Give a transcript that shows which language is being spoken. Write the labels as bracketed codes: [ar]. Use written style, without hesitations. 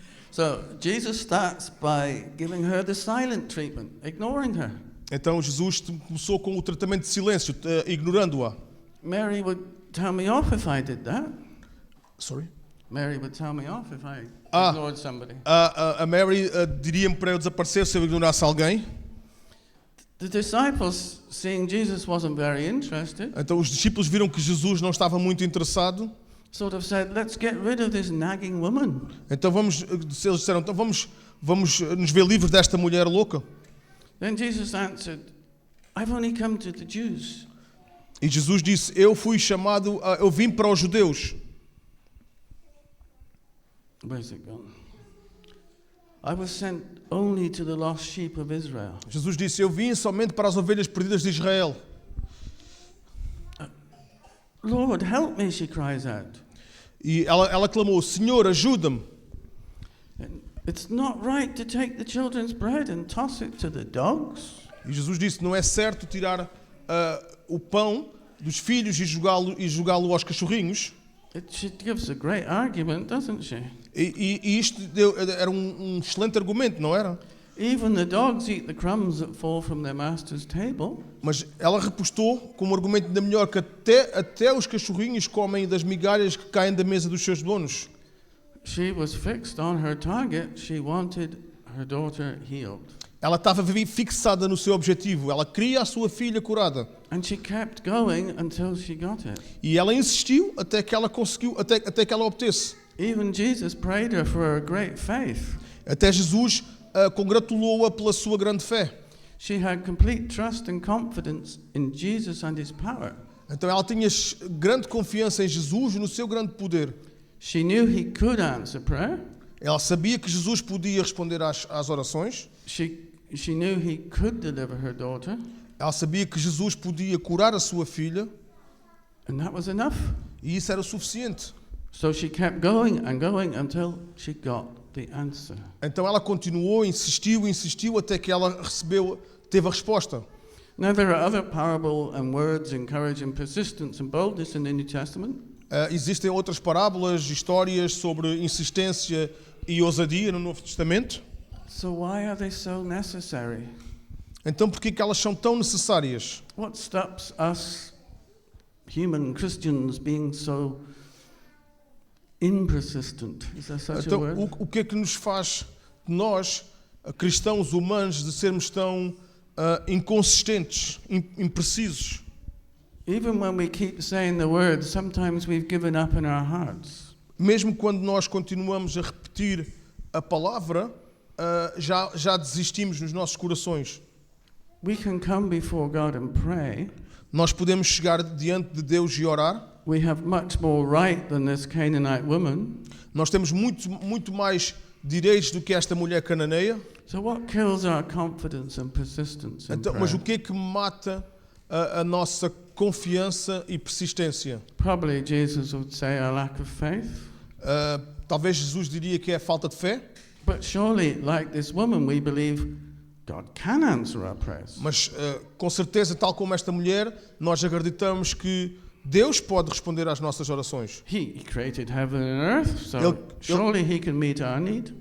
[en] So Jesus starts by giving her the silent treatment, ignoring her. [pt] Então Jesus começou com o tratamento de silêncio, ignorando-a. [en] Mary would tell me off if I did that. Sorry? Mary would tell me off if I ignored somebody. [pt] A Mary diria-me para eu desaparecer se eu ignorasse alguém. [en] The disciples, seeing Jesus wasn't very interested, [pt] Então os discípulos viram que Jesus não estava muito interessado. [en] sort of said, let's get rid of this nagging woman. [pt] Então eles disseram, então vamos nos ver livres desta mulher louca. [en] Then Jesus answered, I've only come to the Jews. [pt] E Jesus disse, eu vim para os judeus. [en] Where's it gone? I was sent only to the lost sheep of Israel. [pt] Jesus disse, eu vim somente para as ovelhas perdidas de Israel. [en] Lord, help me, she cries out. [pt] E ela clamou, Senhor, ajuda-me. [en] It's not right to take the children's bread and toss it to the dogs. [pt] E Jesus disse, não é certo tirar o pão dos filhos e jogá-lo aos cachorrinhos. [en] She gives a great argument, doesn't she? [pt] E isto era um excelente argumento, não era? [en] Even the dogs eat the crumbs that fall from their master's table. [pt] Mas ela repostou com um argumento ainda melhor, que até os cachorrinhos comem das migalhas que caem da mesa dos seus donos. [en] She was fixed on her target. She wanted her daughter healed. [pt] Ela estava fixada no seu objetivo. Ela queria a sua filha curada. [en] And she kept going until she got it. [pt] E ela insistiu até que ela conseguiu, até que ela obtesse. [en] Even Jesus prayed her for her great faith. [pt] Até Jesus congratulou-a pela sua grande fé. [en] She had complete trust and confidence in Jesus and his power. [pt] Então ela tinha grande confiança em Jesus e no seu grande poder. [en] She knew he could answer prayer. [pt] Ela sabia que Jesus podia responder às orações. [en] She knew he could deliver her daughter. [pt] Ela sabia que Jesus podia curar a sua filha. [en] And that was enough. [pt] E isso era o suficiente. [en] So she kept going and going until she got the answer. [pt] Então ela continuou, insistiu até que ela teve a resposta. [en] Now there are other parable and words encouraging persistence and boldness in the New Testament. [pt] Existem outras parábolas, histórias sobre insistência e ousadia no Novo Testamento. [en] So why are they so necessary? [pt] Então por que elas são tão necessárias? [en] What stops us human Christians being so impersistent? Is there such a word? [pt] Então o que é que nos faz nós, cristãos humanos, de sermos tão inconsistentes, imprecisos? [en] Even when we keep saying the word, sometimes we've given up in our hearts. [pt] Mesmo quando nós continuamos a repetir a palavra, já desistimos nos nossos corações. [en] We can come before God and pray. [pt] Nós podemos chegar diante de Deus e orar. [en] We have much more right than this Canaanite woman. [pt] Nós temos muito mais direis do que esta mulher cananeia. [en] So what kills our confidence and persistence in [pt] Então, mas o [en] prayer? [pt] que mata a nossa confiança e persistência? [en] Probably Jesus would say a lack of faith. [pt] Talvez Jesus diria que é a falta de fé, [en] But surely, like this woman, we believe God can answer our prayers. [pt] mas com certeza, tal como esta mulher, nós acreditamos que Deus pode responder às nossas orações. [en] He created heaven and earth, so [pt] Ele- [en] surely He can meet our need.